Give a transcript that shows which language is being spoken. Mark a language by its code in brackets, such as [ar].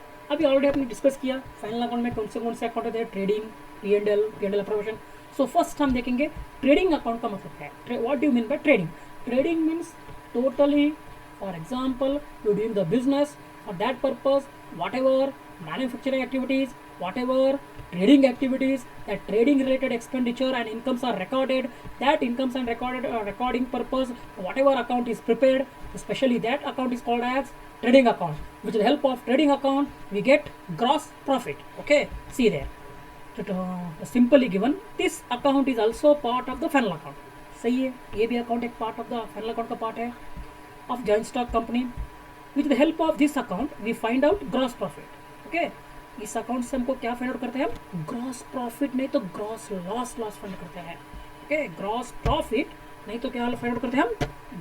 [hi] अभी ऑलरेडी आपने डिस्कस किया फाइनल अकाउंट में कौन से अकाउंट होते हैं? Trading, P&L appropriation. So first हम देखेंगे ट्रेडिंग अकाउंट का मतलब क्या है। [en] What do you mean by trading? Trading means totally, for example you doing the business, for that purpose whatever manufacturing activities, whatever trading activities, that trading related expenditure and incomes are recorded, that incomes and recording purpose, whatever account is prepared, especially that account is called as trading account. With the help of trading account we get gross profit. Okay, see there, simply given this account is also part of the final account. [hi] सही है, ये भी account एक part of the final account का part है of joint stock company. [en] With the help of this account we find out gross profit. [hi] Okay, इस account से हमको क्या फाइंड आउट करते हैं? ग्रॉस प्रॉफिट नहीं तो ग्रॉस लॉस फाइंड करते हैं। ओके, ग्रॉस प्रॉफिट नहीं तो क्या फाइंड आउट करते हैं हम?